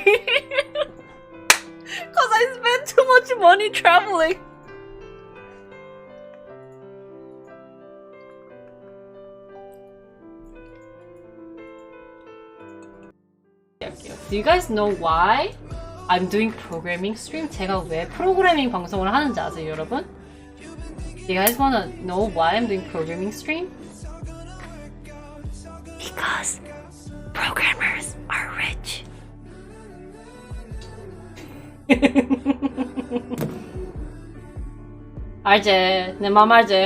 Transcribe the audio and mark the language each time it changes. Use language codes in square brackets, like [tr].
[en] Cause I spend too much money traveling. Do you guys know why I'm doing programming stream? [ko] 제가 왜 프로그래밍 방송을 하는지 아세요, 여러분? [en] Do you guys wanna know why I'm doing programming stream? Because programmers are rich. [ko] 알지? 내 맘 알지?